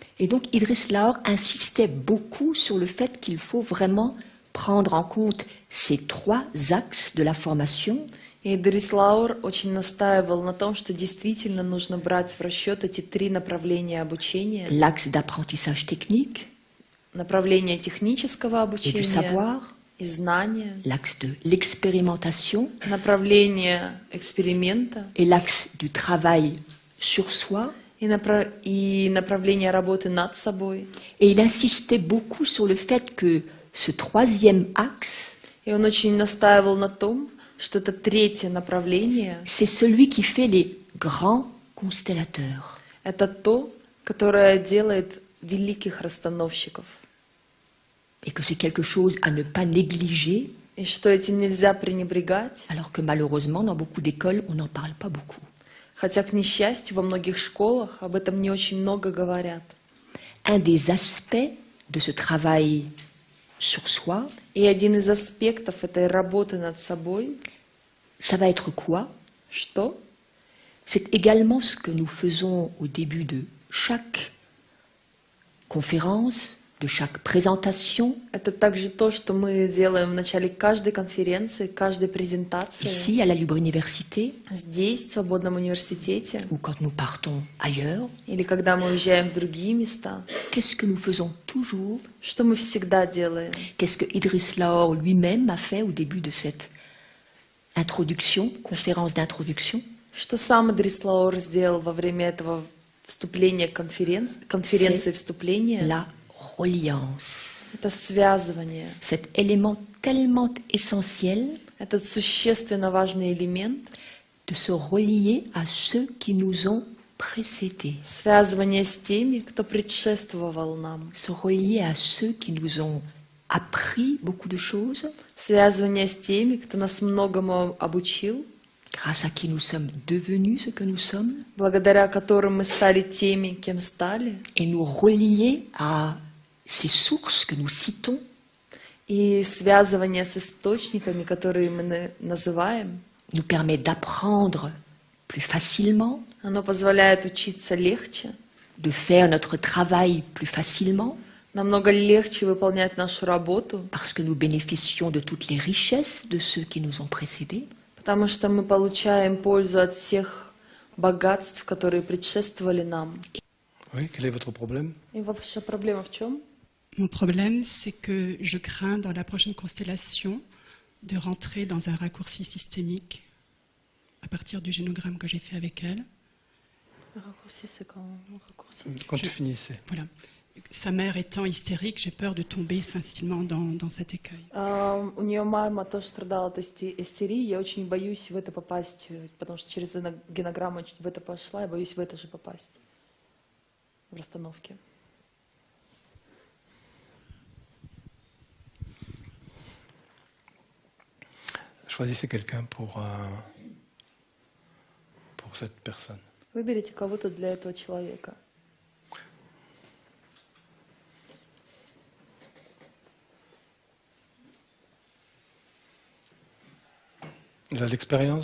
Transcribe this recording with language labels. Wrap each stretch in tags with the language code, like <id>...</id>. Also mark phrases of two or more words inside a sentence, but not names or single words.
<fr>Et donc Idriss Laor insistait beaucoup sur le fait qu'il faut vraiment prendre en compte ces trois axes de la formation.</fr> <ru>И Идрис Лаур очень настаивал на том, что действительно нужно брать в расчет эти три направления обучения.</ru> <fr>L'axe d'apprentissage technique</fr> <ru>Направление технического</ru> <fr>et du</fr> <ru>обучения</ru> <fr>savoir,</fr> <ru>и знания,</ru> <fr>l'axe de l'expérimentation</fr> <ru>направление эксперимента</ru> <fr>et l'axe du travail sur soi.</fr> <ru>и направление работы над собой.</ru> <fr>Et il insistait beaucoup sur le fait que ce troisième axe,</fr> <ru>И он очень настаивал на том, что это третье направление,</ru> <fr>c'est celui qui fait les grands constellateurs.</fr> <ru>это то, которое делает великих расстановщиков.</ru> <fr>Et que c'est quelque chose à ne pas négliger,</fr> <ru>И что этим нельзя пренебрегать,</ru> <fr>alors que malheureusement, dans beaucoup d'écoles, on n'en parle pas beaucoup.</fr> <ru>хотя, к несчастью, во многих школах об этом не очень много говорят.</ru> <fr>Un des aspects de ce travail sur soi,</fr> <ru>И один из аспектов этой работы над собой,</ru> <fr>ça va être quoi?</fr> <ru>что?</ru> <fr>C'est également ce que nous faisons au début de chaque conférence, de chaque présentation,</fr> <ru>Это также то, что мы делаем в начале каждой конференции, каждой презентации,</ru> <fr>ici à la Libre Université,</fr> <ru>здесь, в Свободном университете,</ru> <fr>ou quand nous partons ailleurs.</fr> <ru>или когда мы уезжаем в другие места.</ru> <fr>Qu'est-ce que nous faisons toujours?</fr> <ru>Что мы всегда делаем?</ru> <fr>Qu'est-ce que Idriss Laor lui-même a fait au début de cette introduction, conférence d'introduction?</fr> <ru>Что сам Идрис Лаур сделал во время этого вступления конференции вступления?</ru> <fr>La reliance.</fr> <ru>Это связывание.</ru> <fr>Cet élément tellement essentiel</fr> <ru>Этот существенно важный элемент</ru> <fr>de se relier à ceux qui nous ont précédés.</fr> <ru>связывание с теми, кто предшествовал нам.</ru> <fr>Se relier à ceux qui nous ont appris beaucoup de choses,</fr> <ru>Связывание с теми, кто нас многому обучил,</ru> <fr>grâce à qui nous sommes devenus ce que nous sommes,</fr> <ru>благодаря которым мы стали теми, кем стали,</ru> <fr>et nous relier à ces sources que nous citons,</fr> <ru>и связывание с источниками, которые мы называем,</ru> <fr>nous permet d'apprendre plus facilement,</fr> <ru>оно позволяет учиться легче,</ru> <fr>de faire notre travail plus facilement,</fr> <ru>намного легче выполнять нашу работу,</ru> <fr>parce que nous bénéficions de toutes les richesses de ceux qui nous ont précédés.</fr> <ru>потому что мы получаем пользу от всех богатств, которые предшествовали нам.</ru> <fr>Oui, quel est votre problème?</fr> <ru>И ваша проблема в чем?</ru> <fr>Mon problème, c'est que je crains dans la prochaine constellation de rentrer dans un raccourci systémique à partir du génogramme que j'ai fait avec elle. Raccourci, c'est quand raccourci. Quand tu finissais. Voilà. Sa mère étant hystérique, j'ai peur de tomber facilement dans cet écueil.</fr> <ru>У нее мама тоже страдала от истерии. Я очень боюсь в это попасть, потому что через генограмму в это пошла, я боюсь в это же попасть, в расстановке.</ru> <fr>Choisissez quelqu'un pour cette personne.</fr> <ru>Выберите кого-то для этого человека.</ru> <fr>Il a l'expérience</fr>